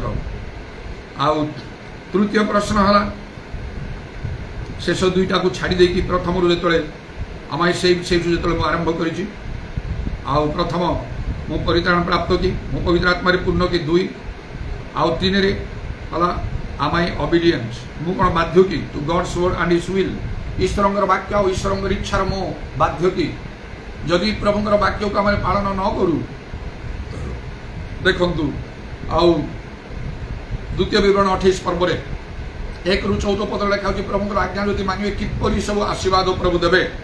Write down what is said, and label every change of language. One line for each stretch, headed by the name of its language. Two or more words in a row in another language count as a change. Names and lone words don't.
Odia: ଆଉ ତୃତୀୟ ପ୍ରଶ୍ନ ହେଲା, ଶେଷ ଦୁଇଟାକୁ ଛାଡ଼ି ଦେଇକି ପ୍ରଥମରୁ ଯେତେବେଳେ ଆମେ ସେଇଠୁ ଯେତେବେଳେ ମୁଁ ଆରମ୍ଭ କରିଛି, ଆଉ ପ୍ରଥମ ମୁଁ ପରିତ୍ରାଣ ପ୍ରାପ୍ତ କି, ମୁଁ ପବିତ୍ର ଆତ୍ମାରେ ପୂର୍ଣ୍ଣ କି, 2 ଆଉ 3ରେ ହେଲା
English: am I obedience,
Odia: ମୁଁ କ'ଣ ବାଧ୍ୟ କି
English: to God's word and his will,
Odia: ଈଶ୍ୱରଙ୍କର ବାକ୍ୟ ଆଉ ଈଶ୍ୱରଙ୍କର ଇଚ୍ଛାର ମୁଁ ବାଧ୍ୟ କି। ଯଦି ପ୍ରଭୁଙ୍କର ବାକ୍ୟକୁ ଆମେ ପାଳନ ନ କରୁ, ଦେଖନ୍ତୁ ଆଉ 2 ବିବରଣୀ 28 ପର୍ବରେ 1ରୁ 14 ପଦରେ ଲେଖା ହେଉଛି, ପ୍ରଭୁଙ୍କର ଆଜ୍ଞା ଯଦି ମାନିବେ କିପରି ସବୁ ଆଶୀର୍ବାଦ ପ୍ରଭୁ ଦେବେ।